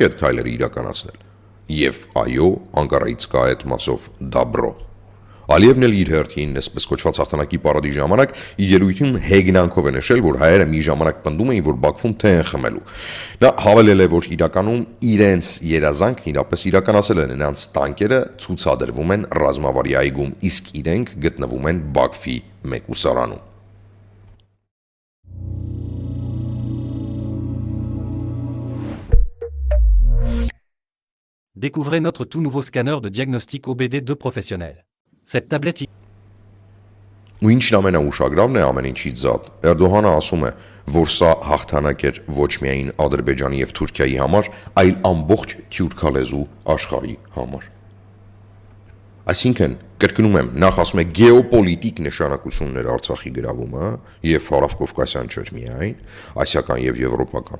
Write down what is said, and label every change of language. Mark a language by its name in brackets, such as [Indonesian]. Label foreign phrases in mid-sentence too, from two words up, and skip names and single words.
[Armenian] այդ քայլերը իրականացնել։ Եվ այո, Անկարայից կա այդ մասով դաբրո։ Ալիևն էլ իր հերթին, այսպես կոչված հաղթանակի պարադի ժամանակ իր ելույթում հեգնանքով է նշել, որ հայերը մի ժամանակ պնդում էին, որ Բաքվում թե են խմելու։ Նա հավելել է, որ իրականում իրենց երազանքն իրապես իրականացել են, նրանց տանկերը ցուցադրվում են ռազմավարի այգում, իսկ իրենք գտնվում են Բաքվի մեկուսարանում։ [French] Découvrez notre tout nouveau scanner de diagnostic OBD2 professionnel. Cette tablette [Armenian] Ու ինչն ամենաուշագրավն է ամեն ինչից զատ, Էրդողանը ասում է, որ սա հաղթանակ էր ոչ միայն Ադրբեջանի եւ Թուրքիայի համար, այլ ամբողջ թյուրքալեզու աշխարհի համար։ Այսինքն, կրկնում եմ, նախ ասում է գեոպոլիտիկ նշանակություններ Արցախի գրավումը եւ Հարավկովկասյան չէր միայն, ասիական եւ եվրոպական